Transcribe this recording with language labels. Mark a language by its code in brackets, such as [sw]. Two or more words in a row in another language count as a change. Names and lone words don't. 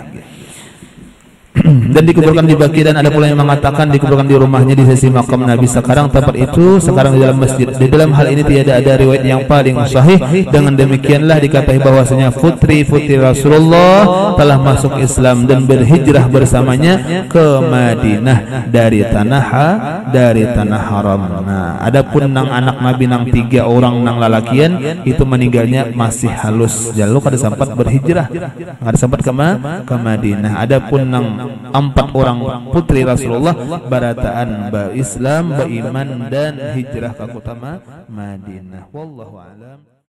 [id] Dan dikuburkan di Baqi, dan ada pula yang mengatakan dikuburkan di rumahnya di sisi makam Nabi sekarang, tempat itu sekarang di dalam masjid. Di dalam hal ini tidak ada riwayat yang paling sahih. Dengan demikianlah dikatakan bahwasanya putri-putri Rasulullah telah masuk Islam dan berhijrah bersamanya ke Madinah dari tanah haram. [bjn] Nah, adapun nang anak Nabi nang 3 orang nang lalakian itu meninggalnya masih halus. Jaluk kada sempat berhijrah, kada sempat ke Madinah. Adapun nang 4 orang putri Rasulullah barataan ba Islam, ba iman dan hijrah ke kota Madinah. [ar] والله أعلم.